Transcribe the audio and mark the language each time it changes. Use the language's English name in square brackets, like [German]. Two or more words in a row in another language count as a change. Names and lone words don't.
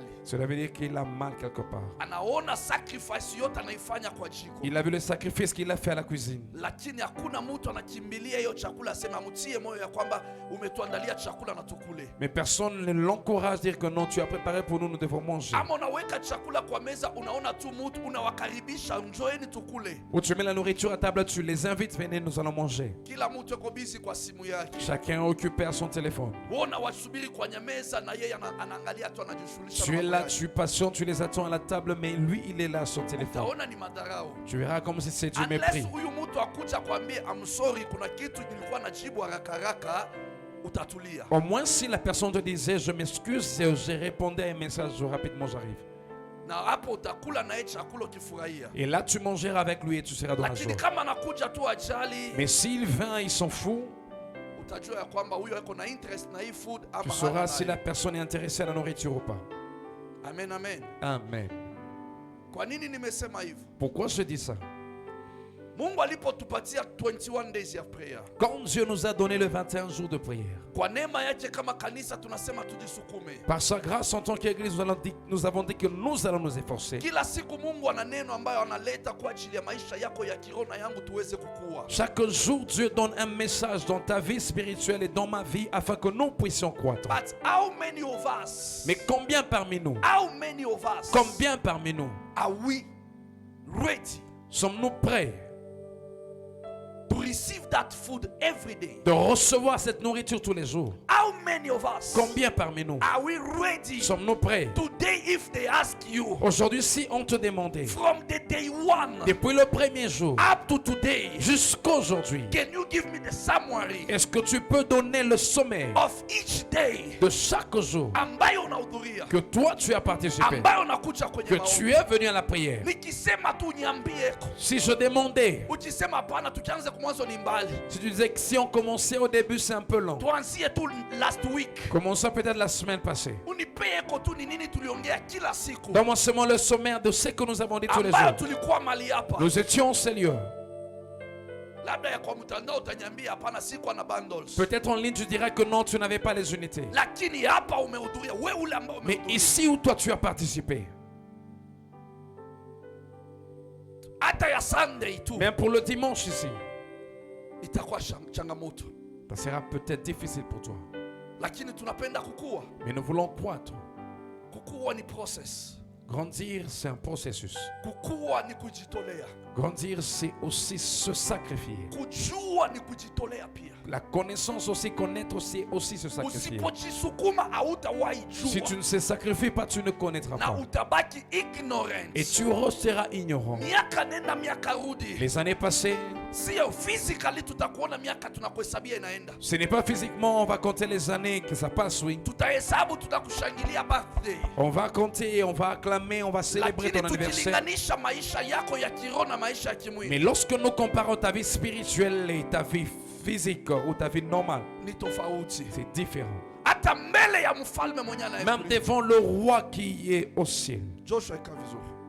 [French] cela veut dire qu'il a mal quelque part. [Swahili] Anaona sacrifice yote anaifanya kwa jiko. [French] Il a vu le sacrifice qu'il a fait à la cuisine. [Swahili] Lakini hakuna mtu anakimbilia hiyo chakula asema mtie moyo ya kwamba umetuandalia chakula na tukule. [French] Mais personne ne l'encourage à dire que non, tu as préparé pour nous, nous devons manger. [Swahili] Ama unaweka chakula kwa meza, unaona tu mtu unawakaribisha, njoeni tukule. [French] Ou tu mets la nourriture à table, tu les invites, venez, nous allons manger. [Swahili] Kila mtu yuko busy kwa simu yake. [French] Chacun est occupé à son téléphone. [Swahili] Wona wasubiri kwenye meza na yeye anaangalia tu, anajishughulisha. [French] Tu es là, tu patientes, tu les attends à la table, mais lui, il est là à son téléphone. [Swahili] Utaona ni madharau. [French] Tu verras comme si c'est du [English] Unless [French] mépris. [Swahili] huyu mtu akuja kwambie [English] I'm sorry, [Swahili] kuna kitu nilikuwa najibu haraka haraka, utatulia. [French] Au moins, si la personne te disait je m'excuse, j'ai répondu à un message rapidement, j'arrive. [Swahili] Na hapo utakula naye chakula ukifurahia. [French] Et là, tu mangeras avec lui et tu seras dans la [Swahili] Lakini [French] joie. [Swahili] kama anakuja tu ajali, [French] Mais s'il vient, il s'en fout, [Swahili] utajua ya kwamba huyo yuko na interest na hii food tu ama hana sauras si nayo. [French] la personne est intéressée à la nourriture ou pas. Amen, amen. Amen. [Swahili] Kwa nini nimesema hivyo? [French] Pourquoi je dis ça? [Swahili] Mungu alipotupatia 21 days ya prayer, [French] Quand Dieu nous a donné le 21 jours de prière, [Swahili] kwa neema yake kama kanisa tunasema tujisukume. [French] par sa grâce en tant qu'Église, nous avons dit que nous allons nous efforcer. [Swahili] Kila siku Mungu ana neno ambayo analeta kwa ajili ya maisha yako ya kiroho na yangu tuweze kukua. [French] Chaque jour, Dieu donne un message dans ta vie spirituelle et dans ma vie afin que nous puissions croître. [English] But how many of us? [French] Mais combien parmi nous, [English] How many of us? [French] combien parmi nous [English] Are we ready [French] sommes-nous prêts [English] to receive that food every day? [French] de recevoir cette nourriture tous les jours? [English] How many of us? [French] Combien parmi nous [English] Are we ready? [French] sommes-nous prêts? [English] Today, if they ask you [French] Aujourd'hui, si on te demandait, [English] from the day one [French] depuis le premier jour [English] up to today, [French] jusqu'à aujourd'hui, [English] can you give me the summary [French] est-ce que tu peux donner le sommaire [English] of each day [French] de chaque jour [Swahili] ambayo unahudhuria, [French] que toi tu as participé, [Swahili] ambayo unakuja kwenye [French] que [Swahili] maombi? [French] tu es venu à la prière? [Swahili] Nikisema tu niambie, [French] Si je demandais, [Swahili] ukisema hapana, tukianza kumwanzo ni mbali, [French] si tu disais que si on commençait au début c'est un peu long, [Swahili] tuanzie tu [English] last week, [French] commençons peut-être la semaine passée. [Swahili] unipee ko tu ni nini tuliongea kila siku [French] Donne-moi seulement le sommaire de ce que nous avons dit tous les [Swahili] ambayo [French] jours. [Swahili] tulikuwa mali hapa. [French] Nous étions au Seigneur. [Swahili] Labda ya kwa mtandao utaniambia hapana, sikuwa na bundles, [French] Peut-être en ligne tu diras que non, tu n'avais pas les unités. [Swahili] lakini hapa umehudhuria, wewe ule ambao [French] Mais [Swahili] umehudhuria, [French] ici où toi tu as participé, [Swahili] hata ya Sunday tu [French] même pour le dimanche ici, [Swahili] itakuwa changamoto, [French] ça sera peut-être difficile pour toi. [Swahili] lakini tunapenda kukua. [French] Mais nous voulons croître. [Swahili] Kukua ni process, [French] Grandir, c'est un processus. [Swahili] kukua ni kujitolea, [French] Grandir, c'est aussi se sacrifier. [Swahili] kujua ni kujitolea pia. [French] La connaissance aussi, connaître, c'est aussi se sacrifier. [Swahili] Usipojisukuma hautawahi [French] Si tu [Swahili] jua [French] ne se sacrifies pas, tu ne connaîtras [Swahili] na [French] pas. [Swahili] utabaki ignorant. [French] Et tu resteras ignorant. [Swahili] Miaka nenda miaka rudi, [French] Les années passées, [Swahili] sio physically tutakuona miaka tunakuhesabia inaenda, [French] ce n'est pas physiquement, on va compter les années que ça passe, oui. [Swahili] tutahesabu, tutakushangilia birthday, [French] On va compter, on va acclamer, on va célébrer ton [Swahili] lakini [French] anniversaire. [Swahili] tukilinganisha maisha yako ya kiroho na maisha ya kimwili [French] Mais lorsque nous comparons ta vie spirituelle et ta vie physique ou ta vie normale, [Swahili] ni tofauti. [French] c'est différent. [Swahili] Hata mbele ya mfalme mwenye [French] Même [Swahili] anayekuja. [French] devant le roi qui est au ciel. [Swahili] Joshua ika vizuri.